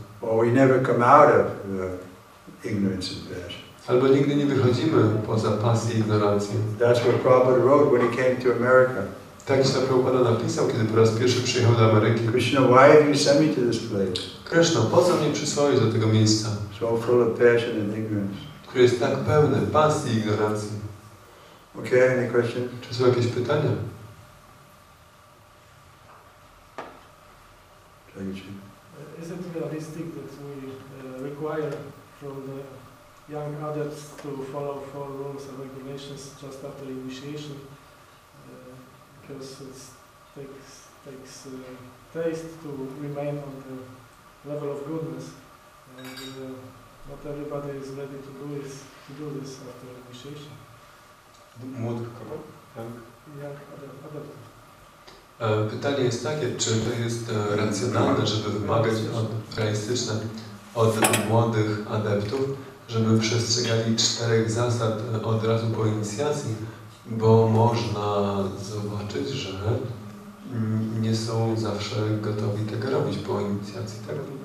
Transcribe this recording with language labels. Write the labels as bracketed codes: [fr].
[en] Or we never come out of ignorance and passion. [pl] Albo nigdy nie wychodzimy poza pasję i ignorancję. [en] That's what Prabhupada wrote when he came to America. [pl] Tak się Prabhupada napisał, kiedy po raz pierwszy przyjechał do Ameryki. [en] Krishna, why have you sent me to this place? [pl] Kryszna, po co mnie przysłałeś do tego miejsca? [en] So full of passion and ignorance. [pl] Które jest tak pełne pasji i ignorancji. [en] Okay, any questions? [pl] Czy są jakieś pytania? [en] Is it realistic that we require from the young adults to follow 4 rules and regulations just after initiation? Because it takes taste to remain on the level of goodness, and not everybody is ready to do this after initiation. [pl] Młodych kogo? [en] Young adults. [pl] Pytanie jest takie, czy to jest racjonalne, żeby wymagać realistyczne od młodych adeptów, żeby przestrzegali 4 zasad od razu po inicjacji, bo można zobaczyć, że nie są zawsze gotowi tego robić po inicjacji, tak?